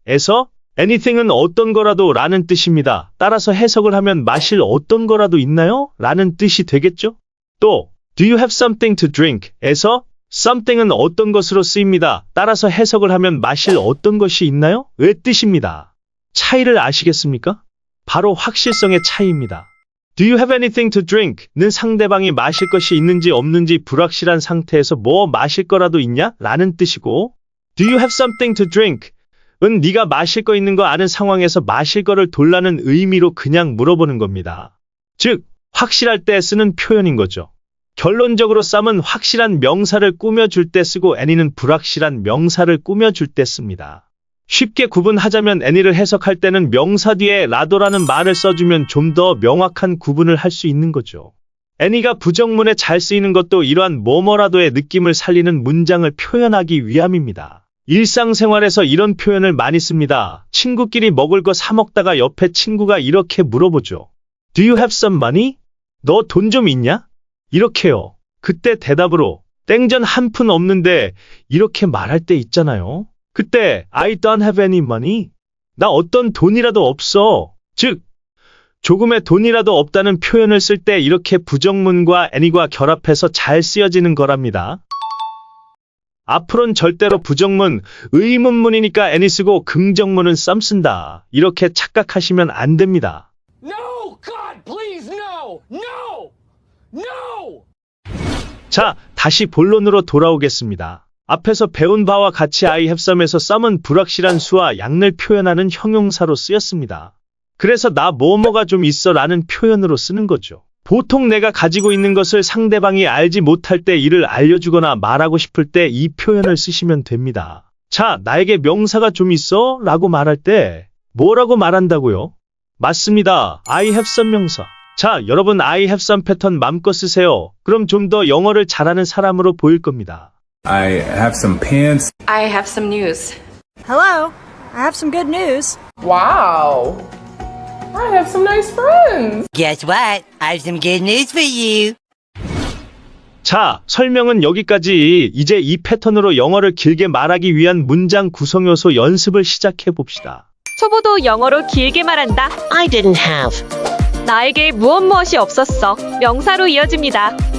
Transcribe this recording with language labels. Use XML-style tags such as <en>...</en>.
<ko>에서 anything은 어떤 거라도 라는 뜻입니다. 따라서 해석을 하면 마실 어떤 거라도 있나요? 라는 뜻이 되겠죠?</ko> <en>또 Do you have something to drink?</en> <ko>에서 something은 어떤 것으로 쓰입니다. 따라서 해석을 하면 마실 어떤 것이 있나요? 의 뜻입니다. 차이를 아시겠습니까? 바로 확실성의 차이입니다.</ko> <en>Do you have anything to drink?</en> <ko>는 상대방이 마실 것이 있는지 없는지 불확실한 상태에서 뭐 마실 거라도 있냐? 라는 뜻이고</ko> <en>Do you have something to drink?</en> <ko>은 네가 마실 거 있는 거 아는 상황에서 마실 거를 돌라는 의미로 그냥 물어보는 겁니다. 즉, 확실할 때 쓰는 표현인 거죠. 결론적으로 some은 확실한 명사를 꾸며줄 때 쓰고 any는 불확실한 명사를 꾸며줄 때 씁니다. 쉽게 구분하자면 any를 해석할 때는 명사 뒤에 라도라는 말을 써주면 좀 더 명확한 구분을 할 수 있는 거죠. any가 부정문에 잘 쓰이는 것도 이러한 뭐뭐라도의 느낌을 살리는 문장을 표현하기 위함입니다. 일상생활에서 이런 표현을 많이 씁니다. 친구끼리 먹을 거 사 먹다가 옆에 친구가 이렇게 물어보죠.</ko> <en>Do you have some money?</en> <ko>너 돈 좀 있냐? 이렇게요. 그때 대답으로 땡전 한 푼 없는데 이렇게 말할 때 있잖아요. 그때</ko> <en>I don't have any money.</en> <ko>나 어떤 돈이라도 없어. 즉, 조금의 돈이라도 없다는 표현을 쓸 때 이렇게 부정문과 any과 결합해서 잘 쓰여지는 거랍니다. 앞으로는 절대로 부정문, 의문문이니까 any 쓰고 긍정문은 some 쓴다. 이렇게 착각하시면 안 됩니다.</ko> <en>No! God, please, no! No! No!</en> <ko>자, 다시 본론으로 돌아오겠습니다. 앞에서 배운 바와 같이</ko> <en>I have some</en> <ko>에서 some은 불확실한 수와 양을 표현하는 형용사로 쓰였습니다. 그래서 나 뭐뭐가 좀 있어 라는 표현으로 쓰는 거죠. 보통 내가 가지고 있는 것을 상대방이 알지 못할 때 이를 알려주거나 말하고 싶을 때 이 표현을 쓰시면 됩니다. 자, 나에게 명사가 좀 있어? 라고 말할 때 뭐라고 말한다고요? 맞습니다.</ko> <en>I have some 명사.</en> <ko>자, 여러분 I have some 패턴 맘껏 쓰세요. 그럼 좀 더 영어를 잘하는 사람으로 보일 겁니다.</ko> <en>I have some pants. I have some news. Hello, I have some good news. Wow. I have some nice friends. Guess what? I have some good news for you.</en> <ko>자, 설명은 여기까지. 이제 이 패턴으로 영어를 길게 말하기 위한 문장 구성 요소 연습을 시작해 봅시다. 초보도 영어로 길게 말한다.</ko> <en>I didn't have.</en> <ko>나에게 무엇이 없었어. 명사로 이어집니다.</ko>